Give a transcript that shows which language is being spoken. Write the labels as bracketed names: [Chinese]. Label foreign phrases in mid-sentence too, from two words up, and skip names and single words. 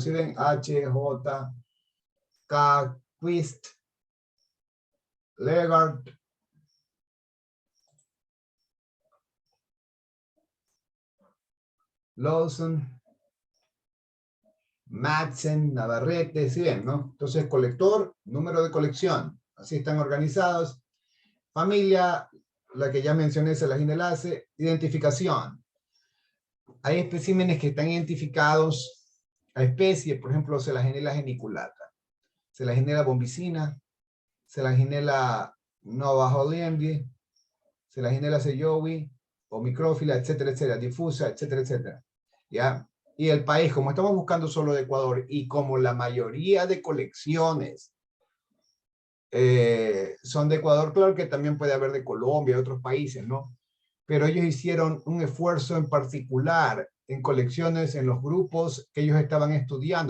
[Spanish] Si ven H, J, K, Quist, Legard, Lawson, Madsen, Navarrete, ¿sí ven, no? Entonces, colector, número de colección, así están organizados. Familia, la que ya mencioné, Selaginelaceae, identificación. Hay especímenes que están identificados a especie, por ejemplo, Selaginella geniculata, Selaginella bombicina, Selaginella nova hollandii, Selaginella seyowi, o micrófila, etcétera, etcétera, difusa, etcétera, etcétera. ¿Ya? Y el país, como estamos buscando solo de Ecuador, y como la mayoría de colecciones son de Ecuador, claro que también puede haber de Colombia y otros países, ¿no? Pero ellos hicieron un esfuerzo en particular en colecciones, en los grupos que ellos estaban estudiando.